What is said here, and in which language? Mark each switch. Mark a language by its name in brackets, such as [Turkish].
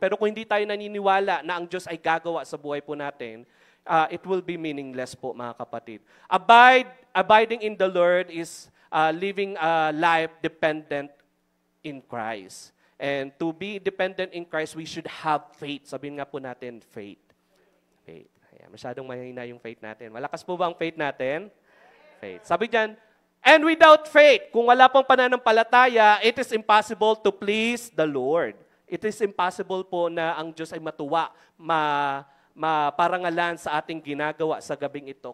[Filipino] Pero kung hindi tayo naniniwala na ang Diyos ay gagawa sa buhay po natin, [English] it will be meaningless [Filipino] po, mga kapatid. [English] Abiding in the Lord is living a life dependent in Christ. And to be dependent in Christ, we should have faith. [Filipino] Sabihin nga po natin, faith. Faith. Ayan, masyadong mahina yung faith natin. Malakas po ba ang faith natin? Faith. Sabi dyan, [English] and without faith, [Filipino] kung wala pong pananampalataya, [English] it is impossible to please the Lord. It is impossible [Filipino] po na ang Diyos ay matuwa, maparangalan sa ating ginagawa sa gabing ito.